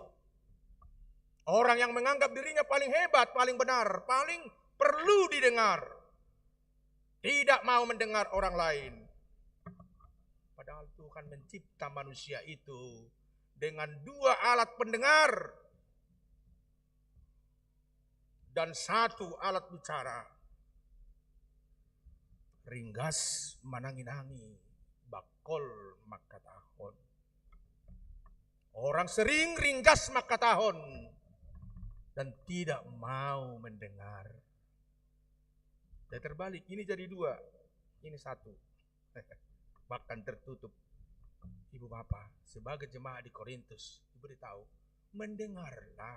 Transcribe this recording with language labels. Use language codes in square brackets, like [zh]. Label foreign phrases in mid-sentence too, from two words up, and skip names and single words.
[id] Orang yang menganggap dirinya paling hebat, paling benar, paling perlu didengar. Tidak mau mendengar orang lain. Padahal Tuhan mencipta manusia itu dengan 2 alat pendengar dan 1 alat bicara. [bbc] Ringgas mananginangi, bakol makatahon. [id] Orang sering [bbc] ringgas makatahon [id] dan tidak mau mendengar. Dan terbalik, ini jadi 2, ini 1. Bahkan tertutup. Ibu bapak, sebagai jemaat di Korintus, diberitahu, mendengarlah.